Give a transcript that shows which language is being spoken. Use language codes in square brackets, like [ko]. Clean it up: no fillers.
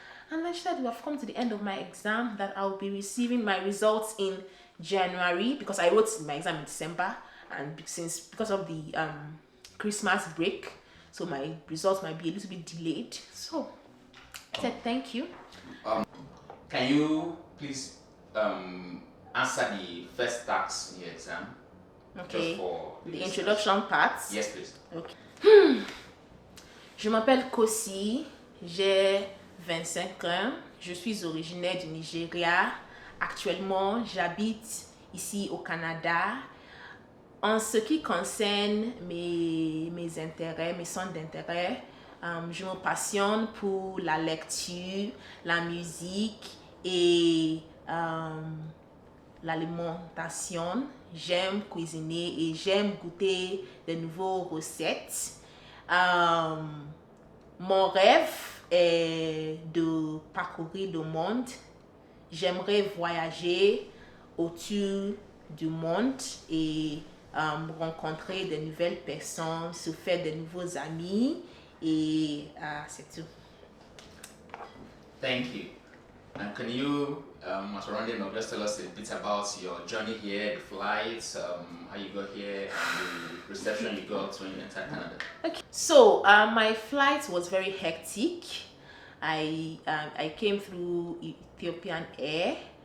[en] And then she said, we have come to the end of my exam, that I'll be receiving my results in January, because I wrote my exam in December, and because of the Christmas break, so my results might be a little bit delayed. So I said thank you. Can you please answer the first task in your exam? Okay. Just for the introduction part. Yes, please. Okay. [fr] Je m'appelle Kosi, j'ai 25 ans, je suis originaire du Nigeria. Actuellement, j'habite ici au Canada. En ce qui concerne mes intérêts, mes centres d'intérêt, je me passionne pour la lecture, la musique et l'alimentation. J'aime cuisiner et j'aime goûter de nouvelles recettes. Mon rêve est de parcourir le monde. J'aimerais voyager autour du monde et rencontrer de nouvelles personnes, se faire de nouveaux amis, et c'est tout. [en] Thank you. And can you, as rounding up, just tell us a bit about your journey here, the flights, how you got here, and the reception you got when you entered Canada? Okay. So my flight was very hectic. I came through Ethiopian Air.